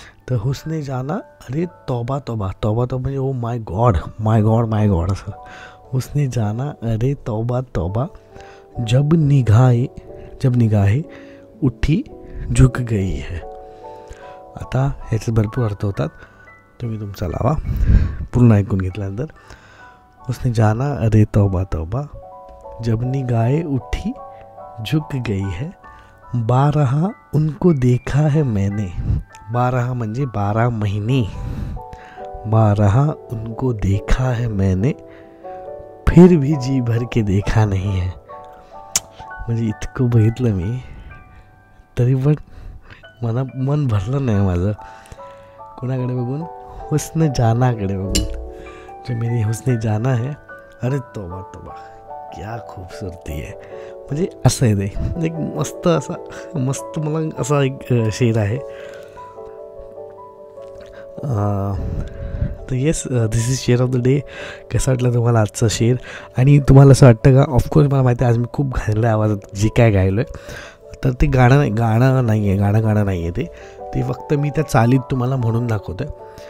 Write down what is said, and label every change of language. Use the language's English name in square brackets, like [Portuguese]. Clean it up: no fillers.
[Hindi] तर हुस्ने जाना अरे तौबा तौबा, तौबा तौबा म्हणजे [English] oh my God my God [Hindi] my God असं. हुस्ने जाना अरे तौबा तौबा जब निगाहे उठी झुक गई है. [Marathi] आता ह्याचे भरपूर अर्थ होतात, तुम्ही तुमचा लावा पूर्ण ऐकून घेतल्यानंतर. [Hindi] उसने जाना अरे तौबा तौबा जब निगाहे उठी झुक गई है, बारहा उनको देखा है मैंने, बारहा [Marathi] म्हणजे 12 महिने, [Hindi] बारहा उनको देखा है मैंने, फिर भी जी भर के देखा नहीं है. [Marathi] म्हणजे इतकं बघितलं मी तरी पण मन भरलं नाही माझं. कोणाकडे बघून? हुस्न जानाकडे बघून. [Hindi] जो मेरी हुस्ने जाना है अरे तौबा तौबा क्या खूबसूरती है. [Marathi] म्हणजे असं आहे ते एक मस्त असा मस्त मला असा एक शेर आहे. [English] तर yes, this is share of the day. [Marathi] कसं वाटलं तुम्हाला आजचा शेर? आणि तुम्हाला असं वाटतं का, ऑफकोर्स मला माहिती आहे आज मी खूप घाणल्या आवाजात जे काय गायलो आहे, तर ते गाणं नाही आहे, गाणं नाही आहे ते फक्त मी त्या चालीत तुम्हाला म्हणून दाखवतो आहे.